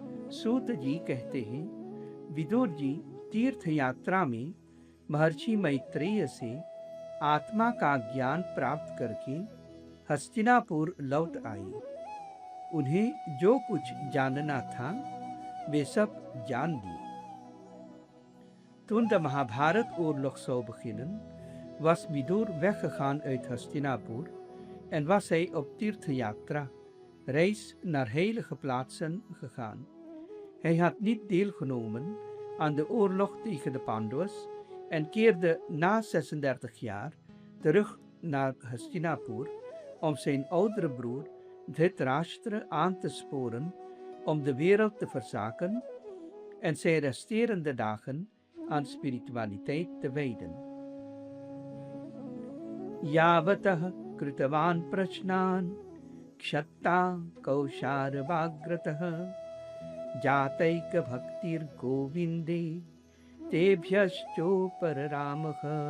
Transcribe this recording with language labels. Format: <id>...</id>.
<hi>सूत जी कहते हैं, विदुर जी तीर्थ यात्रा में महर्षि मैत्रेय से आत्मा का ज्ञान प्राप्त करके हस्तिनापुर लौट आए। उन्हें जो कुछ जानना था वे सब जान लिए।</hi> <nl>Toen de Mahabharat-oorlog beginnen, was Widur weggegaan uit Hastinapur en was hij op Tirthayatra, reis naar heilige plaatsen, gegaan. Hij had niet deelgenomen aan de oorlog tegen de Pandavas en keerde na 36 jaar terug naar Hastinapur om zijn oudere broer Dhritarashtra aan te sporen om de wereld te verzaken en zijn resterende dagen aan spiritualiteit te wijden.</nl> <sa>Yavatah kritavan prashnan kshatta kausharvagratah जातैक भक्तिर गोविंदे तेभ्यश्चोपर रामः।</sa>